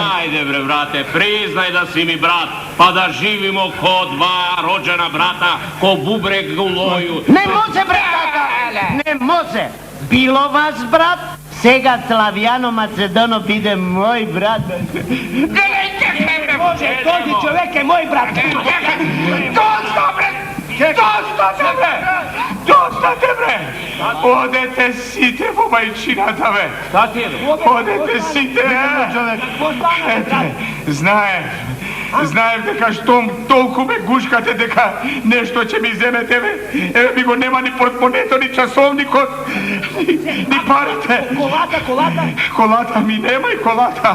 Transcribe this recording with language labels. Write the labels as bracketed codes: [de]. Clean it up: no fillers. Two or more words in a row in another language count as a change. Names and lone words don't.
[sr] Ajde bre, brate, priznaj da si mi brat, pa da živimo ko dva rođena brata, ko bubreg u loju. Ne može bre, ne može. [mk] Било ваш брат, сега Славијано Македоно биде мој брат. [bg] Može, този човек е мой брат. [sr] Dosta te bre! [mk] Одете сите по мајчината ве! [sr] Šta ti je? [mk] Одете сите! Знаем дека штом толку ме гушкате дека нешто ќе ми земете ве. Еве ми го нема ни портмонето, ни часовникот, ни парите. Колата. Колата ми нема и колата.